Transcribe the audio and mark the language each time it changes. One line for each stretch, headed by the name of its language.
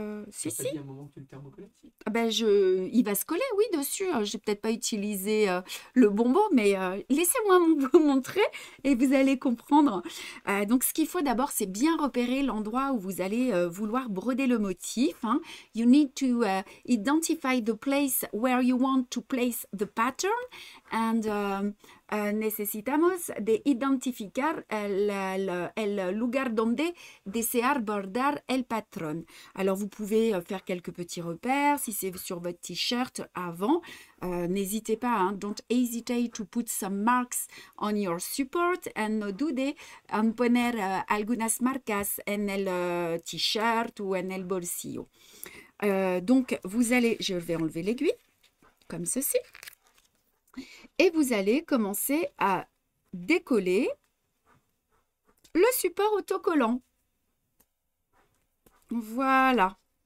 French: Si, Ça si. dit à un moment que tu le thermocollais, si. Ah ben il va se coller, oui, dessus. J'ai peut-être pas utilisé le bonbon, mais laissez-moi vous montrer et vous allez comprendre. Donc, ce qu'il faut d'abord, c'est bien repérer l'endroit où vous allez vouloir broder le motif. Hein.
English: You need to identify the place where you want to place the pattern.
Spanish: And necesitamos de identificar el lugar donde desear bordar el patrón.
French: Alors, vous pouvez faire quelques petits repères. Si c'est sur votre t-shirt avant, n'hésitez pas.
English: Hein, don't hesitate to put some marks on your support.
Spanish: And no dude en poner algunas marcas en el t-shirt ou en el bolsillo.
French: Donc, vous allez... Je vais enlever l'aiguille, comme ceci. Et vous allez commencer à décoller le support autocollant. Voilà.